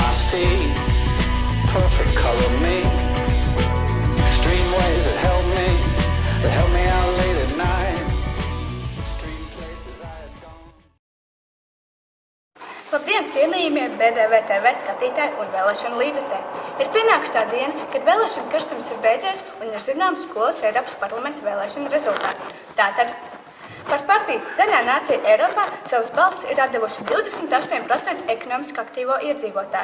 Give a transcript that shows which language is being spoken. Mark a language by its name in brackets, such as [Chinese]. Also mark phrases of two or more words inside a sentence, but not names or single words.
[English] see perfect color me. Extreme ways that help me out late at night. Extreme places I had gone. [Latvian] Labdien, cienījamie BDV TV skatītāji un vēlēšanu līdzjutēji! Ir pienākusi tā diena, kad vēlēšana karstums ir beidzies un ir zināms skolas Eiropas parlamenta vēlēšanu rezultāti. Tātad par partiju Zaļā nācija Eiropā savas balsis ir atdevuši 28% ekonomiski aktīvo iedzīvotāju.